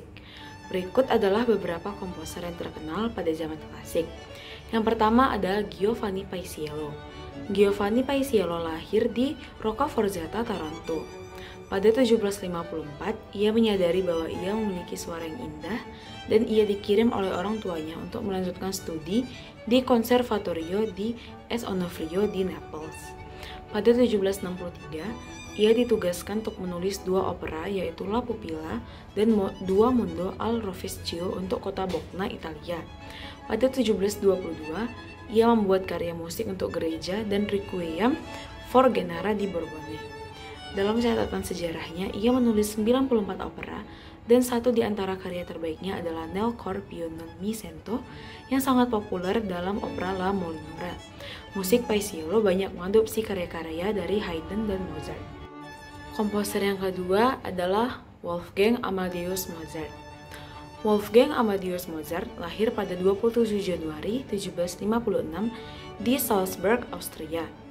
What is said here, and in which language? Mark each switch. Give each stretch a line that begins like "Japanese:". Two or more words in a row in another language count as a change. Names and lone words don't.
Indonesian: Berikut adalah beberapa komposer yang terkenal pada zaman klasik. Yang pertama adalah Giovanni Paisiello. Giovanni Paisiello lahir di Roccaforzata, Taranto. Pada 1754, ia menyadari bahwa ia memiliki suara yang indah dan ia dikirim oleh orang tuanya untuk melanjutkan studi di Conservatorio di S. Onofrio di Naples. Pada 1763, ia ditugaskan untuk menulis 2 opera, yaitu La Pupilla dan Due Mondo al Rovescio untuk kota Bologna, Italia. Pada 1722, ia membuat karya musik untuk gereja dan Requiem for Genera di Borbone. Dalam catatan sejarahnya, ia menulis 94 opera, dan satu di antara karya terbaiknya adalah Nel cor più non mi sento yang sangat populer dalam opera La Molinara. Musik Paisiello banyak mengadopsi karya-karya dari Haydn dan Mozart. Komposer yang kedua adalah Wolfgang Amadeus Mozart. Wolfgang Amadeus Mozart lahir pada 27 Januari 1756 di Salzburg, Austria.